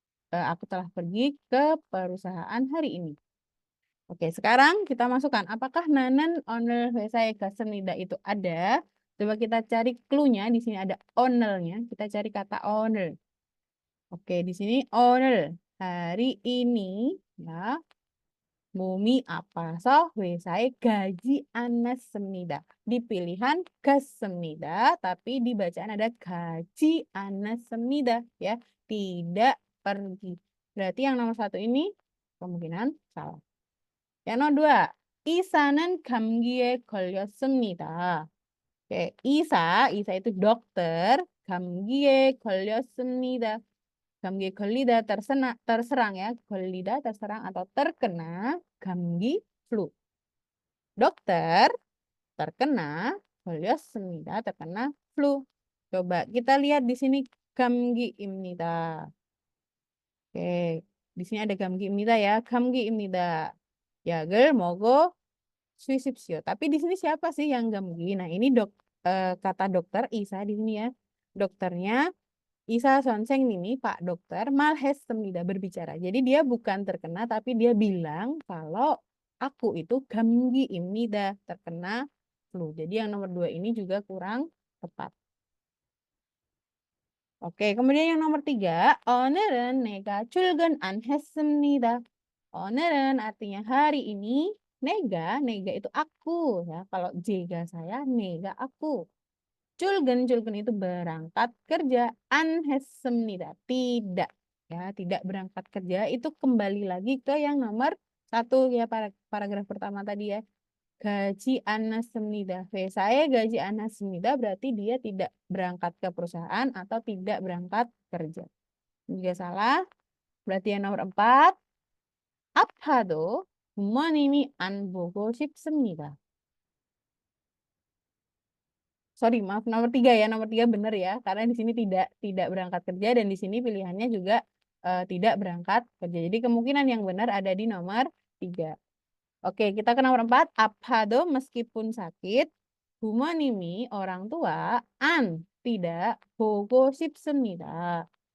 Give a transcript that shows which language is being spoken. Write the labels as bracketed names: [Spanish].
[Indonesian] Aku telah pergi ke perusahaan hari ini. Oke, sekarang kita masukkan. Apakah nanan [Korean] 오늘 회사에 갔습니다 [Indonesian] itu ada? Coba kita cari clue-nya. Di sini ada 오늘nya. Kita cari kata 오늘. Oke, di sini 오늘 hari ini ya. [Korean] 몸이 아파서 회사에 가지 않았습니다. [Indonesian] Di pilihan 갔습니다, tapi di bacaan ada [Korean] 가지 않았습니다 [Indonesian] ya, tidak pergi. Berarti yang nomor 1 ini kemungkinan salah. Yang nomor 2, [Korean] 이사는 감기에 걸렸습니다. [Indonesian] Oke, Isa itu dokter, [Korean] 감기에 걸렸습니다. [Indonesian] 감기 걸리다 terserang ya, 걸리다 terserang atau terkena, 감기 flu. Dokter terkena, 걸렸습니다 terkena flu. Coba kita lihat di sini 감기입니다. Oke, di sini ada 감기입니다 ya, 감기입니다. [Korean] 약을 먹어 주십시오. [Indonesian] Tapi di sini siapa sih yang 감기? Nah, ini kata dokter Isa di sini ya. Dokternya Isa Sonseng ini Pak Dokter malhestemida berbicara. Jadi dia bukan terkena tapi dia bilang kalau aku itu gamgi imnida terkena flu. Jadi yang nomor 2 ini juga kurang tepat. Oke, kemudian yang nomor 3, [Korean] 오늘은 내가 출근 안 했습니다. [Indonesian] 오늘은 artinya hari ini, nega itu aku ya. Kalau jega saya, nega aku. Julgen itu berangkat kerja. Anhessemnida, tidak. Ya, tidak berangkat kerja. Itu kembali lagi ke yang nomor 1 ya, paragraf pertama tadi ya. Gaji anhessemnida. Saya gaji anhessemnida berarti dia tidak berangkat ke perusahaan atau tidak berangkat kerja. Jika salah, berarti yang nomor 4. [Korean] 아파도 부모님이 안 보고 싶습니다. [Indonesian] Sorry, maaf, nomor 3 ya, nomor 3 benar ya, karena di sini tidak berangkat kerja dan di sini pilihannya juga tidak berangkat kerja. Jadi kemungkinan yang benar ada di nomor 3. Oke, kita ke nomor 4. Apado meskipun sakit, bumonimi orang tua, an tidak, bogo 싶습니다.